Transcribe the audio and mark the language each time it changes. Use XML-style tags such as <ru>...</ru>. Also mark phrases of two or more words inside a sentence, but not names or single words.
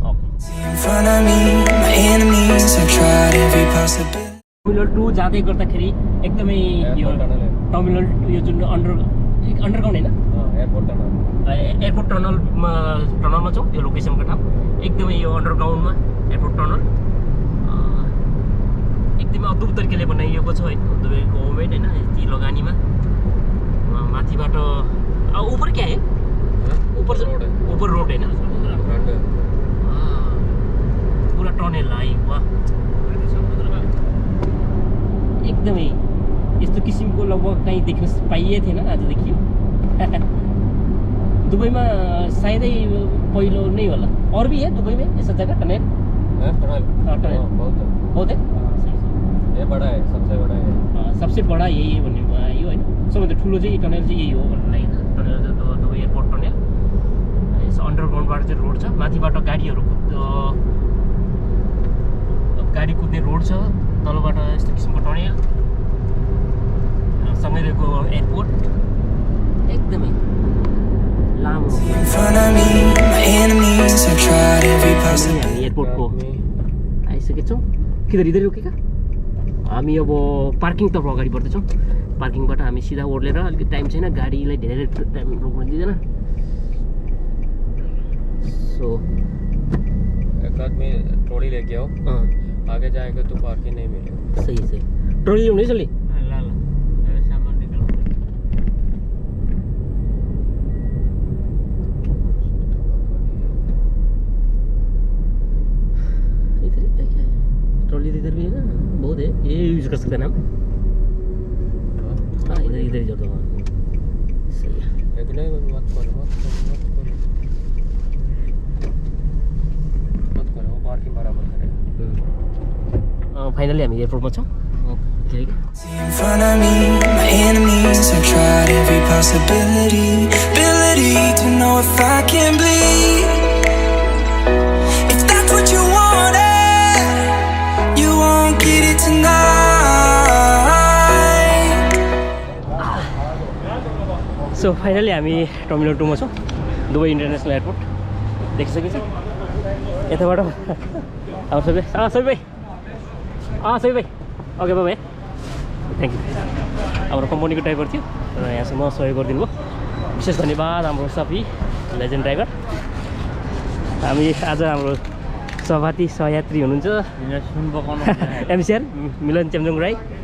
<ne>टर्मिनल 2 जाँदै गर्दाखेरि एकदमै यो टर्मिनल यो जुन अन्डरग्राउन्ड होइन एयरपोर्ट टनलमा छौँ यो लोकेसनको ठाउँ एकदमै यो अन्डरग्राउन्डमा</ne> <en>airport tunnel</en> <ne>एकदमै अद्भुत तरिकाले बनाइएको छ होइन दुबईको गभर्मेन्ट होइन यति लगानीमा माथिबाट</ne> <hi>ऊपर क्या है ऊपर</hi> <ne>रोड होइन पुरा टनल आयो वा एकदमै यस्तो किसिमको लगभग कहीँ देख्न पाइए थिएन आज देखियो दुबई में शायद ही पहिलो नहीं होला</ne> <hi>और भी है दुबई में ऐसा जगह टनल टनल बहुत है ये बड़ा है सबसे बड़ा है सबसे बड़ा यही</hi> <ne>भन्ने यो हैन सबैभन्दा ठुलो चाहिँ टनल चाहिँ यही हो भन्ने लागि टनल चाहिँ दुबई</ne> <en>airport tunnel</en> <ne>यसो अन्डरग्राउन्डबाट चाहिँ रोड छ माथिबाट गाडीहरू गाडी कुद्ने रोड छ तलबाट यस्तो किसिमको टनल सँगै रहेको एयरपोर्ट एकदमै लामो हामी एयरपोर्टको आइसकेका छौँ</ne> <hi>किधर इधर</hi> <ne>रोकेका हामी अब पार्किङतर्फ अगाडि बढ्दैछौँ पार्किङबाट हामी सिधा ओर्लेर अलिकति टाइम छैन गाडीलाई धेरै टाइम रोक्न दिँदैन सो</ne> <hi>एक आदमी ट्रॉली लेके आओ आगे जाएगा तो पार्किंग नहीं मिलेगा</hi> <ne>सही ट्रॉली ल्याउनु है जल्दी</ne> <hi>सामान निकालो ट्रॉली इधर भी है ना बहुत है ये यूज कर सकते हैं ना हम हाँ इधर ही जोड़ दो सही है एक नहीं मत करो पार्किंग बराबर करेगा</hi> <ne>फाइनली हामी एयरपोर्टमा छौँ</ne> <en>In front of me, my enemies have tried every possibility, ability to know if I can bleed. If that's what you wanted, you won't get it tonight.</en> <ne>सो फाइनली हामी टर्मिनल 2 मा छौँ दुबई इन्टरनेसनल एयरपोर्ट देखिसकेको छ यताबाट अब सबै भाइ</ne> <en>okay bye thank you</en> <ne>हाम्रो कम्पनीको ड्राइभर थियो र यहाँसम्म सहयोग गरिदिनु भयो विशेष धन्यवाद हाम्रो सबै</ne> <en>legend driver</en> <ne>हामी आज हाम्रो सहपाठी सहयात्री हुनुहुन्छ एमसिआर मिलन चेम्जोङ राई</ne>